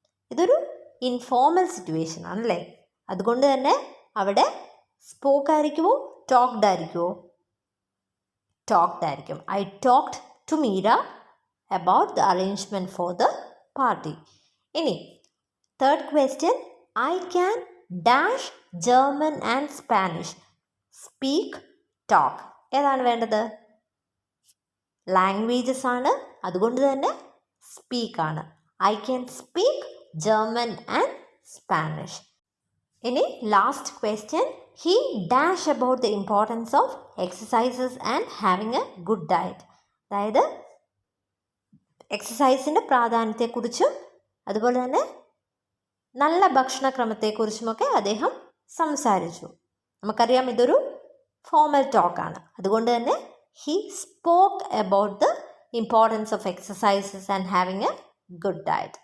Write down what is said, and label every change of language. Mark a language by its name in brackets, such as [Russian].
[Malayalam] ഇതൊരു informal situation ആണല്ലേ. അതുകൊണ്ട് തന്നെ അവിടെ സ്പോക്ക് ആയിരിക്കുമോ ടോക്ഡ് ആയിരിക്കുമോ? ടോക്ഡ് ആയിരിക്കും. [English] I talked to Meera about the arrangement for the party. [Malayalam] ഇനി [English] Third question, I can dash German and Spanish. Speak, talk. [Malayalam] ഏതാണ് വേണ്ടത്? ലാംഗ്വേജസ് ആണ്, അതുകൊണ്ട് തന്നെ സ്പീക്ക് ആണ്. [English] I can speak German and Spanish. [Malayalam] ഇനി [English] Last question. He dash about the importance of exercises and having a good diet. [Malayalam] അതായത് എക്സസൈസിൻ്റെ പ്രാധാന്യത്തെക്കുറിച്ചും അതുപോലെ തന്നെ നല്ല ഭക്ഷണക്രമത്തെക്കുറിച്ചുമൊക്കെ അദ്ദേഹം സംസാരിച്ചു. നമുക്കറിയാം ഇതൊരു ഫോർമൽ ടോക്കാണ്. അതുകൊണ്ട് തന്നെ [English] he spoke about the importance of exercises and having a good diet.